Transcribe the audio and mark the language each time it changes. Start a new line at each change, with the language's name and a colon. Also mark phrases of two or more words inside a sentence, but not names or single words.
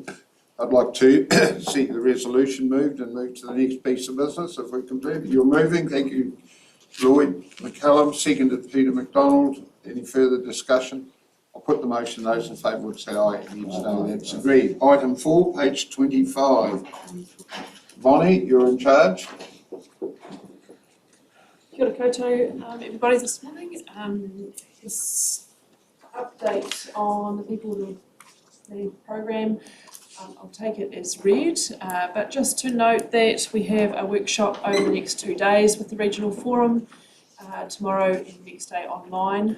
English: I'd like to see the resolution moved and move to the next piece of business if we can do it. You're moving. Thank you, Lloyd McCallum. Seconded Peter McDonald. Any further discussion? I'll put the motion. Those in favour would say aye. Against, no. That's agreed. Item 4, page 25. Bonnie, you're in charge.
Māori: Kia ora koutou,
English: everybody this morning. This update on the People Lead program, I'll take it as read, but just to note that we have a workshop over the next 2 days with the Regional Forum, tomorrow and next day online.